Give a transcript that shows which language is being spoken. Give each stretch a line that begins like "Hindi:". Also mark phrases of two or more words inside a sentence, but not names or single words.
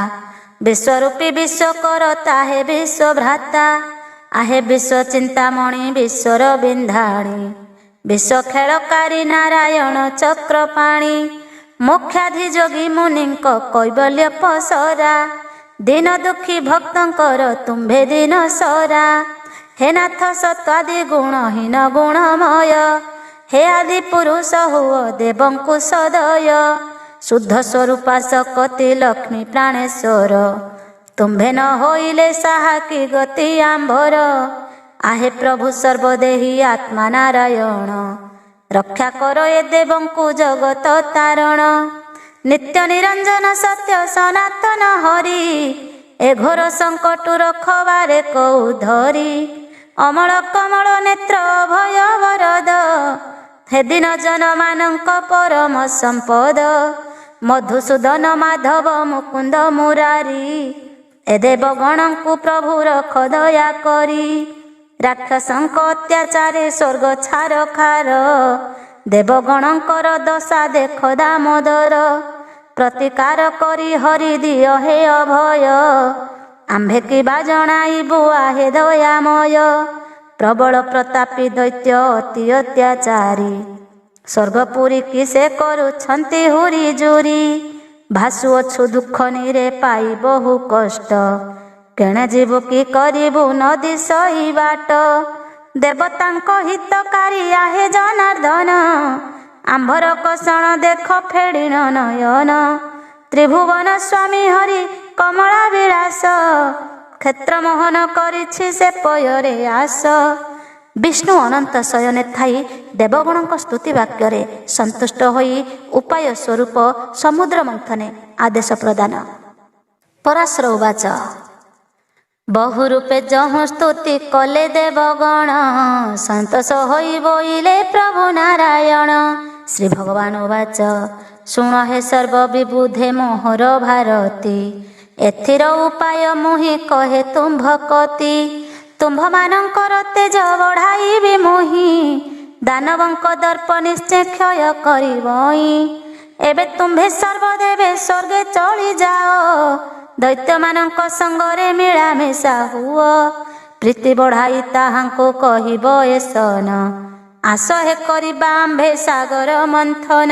Odia: ବିଶ୍ୱରୂପୀ ବିଶ୍ୱକର୍ତ୍ତା ହେ ବିଶ୍ୱଭ୍ରାତା। ଆହେ ବିଶ୍ୱ ଚିନ୍ତାମଣି ବିଶ୍ୱର ବିନ୍ଧାଣୀ। ବିଶ୍ୱ ଖେଳକାରୀ ନାରାୟଣ ଚକ୍ରପାଣୀ। ମୋକ୍ଷାଧିଯୋଗୀ ମୁନିଙ୍କ କୈବଲ୍ୟ ପସରା। ଦୀନ ଦୁଖୀ ଭକ୍ତଙ୍କର ତୁମ୍ଭେ ଦୀନ ସରା। ହେ ନାଥ ସତ୍ତ୍ୱାଦି ଗୁଣହୀନ ଗୁଣମୟ। ହେ ଆଦି ପୁରୁଷ ହୁଅ ଦେବଙ୍କୁ ସଦୟ। ଶୁଦ୍ଧ ସ୍ୱରୂପା ସକତି ଲକ୍ଷ୍ମୀ ପ୍ରାଣେଶ୍ୱର। ତୁମ୍ଭେ ନ ହୋଇଲେ ସାହା କି ଗତି ଆମ୍ଭର। ଆହେ ପ୍ରଭୁ ସର୍ବଦେହୀ ଆତ୍ମା ନାରାୟଣ। ରକ୍ଷା କର ଏ ଦେବଙ୍କୁ ଜଗତ ତାରଣ। ନିତ୍ୟ ନିରଞ୍ଜନ ସତ୍ୟ ସନାତନ ହରି। ଏ ଘୋର ସଙ୍କଟୁ ରଖବାରେ କଉ ଧରି। ଅମଳ କମଳ ନେତ୍ର ଅଭୟ ବରଦ। ହେ ଦିନ ଜନ ମାନଙ୍କ ପରମ ସମ୍ପଦ। ମଧୁସୂଦନ ମାଧବ ମୁକୁନ୍ଦ ମୁରାରୀ। ଏ ଦେବଗଣଙ୍କୁ ପ୍ରଭୁ ରଖ ଦୟା କରି। ରାକ୍ଷସଙ୍କ ଅତ୍ୟାଚାରେ ସ୍ୱର୍ଗ ଛାର ଖାର। ଦେବଗଣଙ୍କର ଦଶା ଦେଖ ଦାମୋଦର। ପ୍ରତିକାର କରି ହରି ଦିଅ ହେ ଅଭୟ। ଆମ୍ଭେ କିବା ଜଣାଇବୁ ଆହେ ଦୟାମୟ। ପ୍ରବଳ ପ୍ରତାପୀ ଦୈତ୍ୟ ଅତି ଅତ୍ୟାଚାରୀ। ସ୍ୱର୍ଗପୁରୀ କି ସେ କରୁଛନ୍ତି ହୁରି ଜୁରି। ଭାସୁଅଛୁ ଦୁଖ ନୀରେ ପାଇ ବହୁ କଷ୍ଟ। କେଣେ ଜୀବୁ କି କରିବୁ ନଦୀ ସହି ବାଟ। ଦେବତାଙ୍କ ହିତକାରୀ ଆହେ ଜନାର୍ଦ୍ଦନ। ଆମ୍ଭର କଷଣ ଦେଖ ଫେଡ଼ିନ ନୟନ। ତ୍ରିଭୁବନ ସ୍ୱାମୀ ହରି କମଳା ବିଳାସ। କ୍ଷେତ୍ର ମୋହନ କରିଛି ସେ ପୟରେ ଆଶ। ବିଷ୍ଣୁ ଅନନ୍ତ ଶୟନେ ଥାଇ ଦେବଗଣକ ସ୍ତୁତି ବାକ୍ୟ ସନ୍ତୁଷ୍ଟ ହୋଇ ଉପାୟ ସ୍ୱରୂପ ସମୁଦ୍ର ମନ୍ଥନେ ଆଦେଶ ପ୍ରଦାନ।
Sanskrit: पराशर उवाच
Odia: ବହୁରୂପେ ଜହୁ ସ୍ତୁତି କଲେ ଦେବଗଣ। ସନ୍ତୋଷ ହୋଇ ବୋଇଲେ ପ୍ରଭୁ ନାରାୟଣ।
Sanskrit: श्री भगवान उवाच
Odia: ଶୁଣ ହେ ସର୍ବ ବିବୁଧେ ମୋହର ଭାରତୀ। ଏଥିର ଉପାୟ ମୁହିଁ କହେ ତୁମ ଭକତି। ତୁମ୍ଭମାନଙ୍କର ତେଜ ବଢ଼ାଇବି ମୁହିଁ, ଦାନବଙ୍କ ଦର୍ପ ନିଶ୍ଚୟ କ୍ଷୟ କରିବଇଁ। ଏବେ ତୁମ୍ଭେ ସର୍ବଦେବେ ସ୍ୱର୍ଗେ ଚଳିଯାଅ, ଦୈତ୍ୟମାନଙ୍କ ସଙ୍ଗରେ ମିଳାମିଶା ହୁଅ। ପ୍ରୀତି ବଢ଼ାଇ ତାହାଙ୍କୁ କହିବ ଏସନ, ଆସ ହେ କରିବା ଆମ୍ଭେ ସାଗର ମନ୍ଥନ।